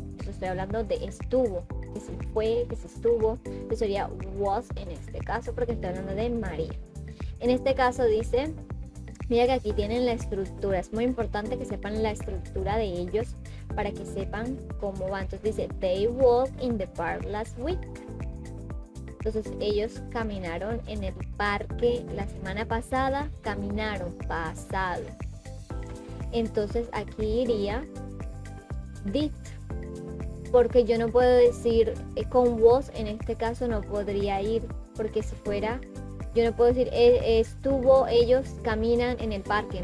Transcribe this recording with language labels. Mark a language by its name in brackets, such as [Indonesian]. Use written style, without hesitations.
[Spanish] Eso estoy hablando de estuvo, que si fue, que si estuvo. Eso sería was en este caso, porque estoy hablando de María. En este caso dice, mira que aquí tienen la estructura. Es muy importante que sepan la estructura de ellos para que sepan cómo va. Entonces dice, [English] they walked in the park last week. [Spanish] Entonces ellos caminaron en el parque la semana pasada. Caminaron, pasado. Entonces aquí iría did, porque yo no puedo decir con was. En este caso no podría ir, porque si fuera, yo no puedo decir estuvo, ellos caminan en el parque.